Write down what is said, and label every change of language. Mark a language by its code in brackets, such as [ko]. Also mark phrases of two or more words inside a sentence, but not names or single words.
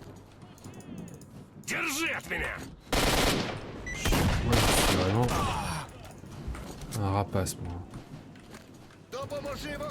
[ru] Держи от меня! [fr] Moi, je suis vraiment un rapace, moi. [uk] Допоможи вогнем!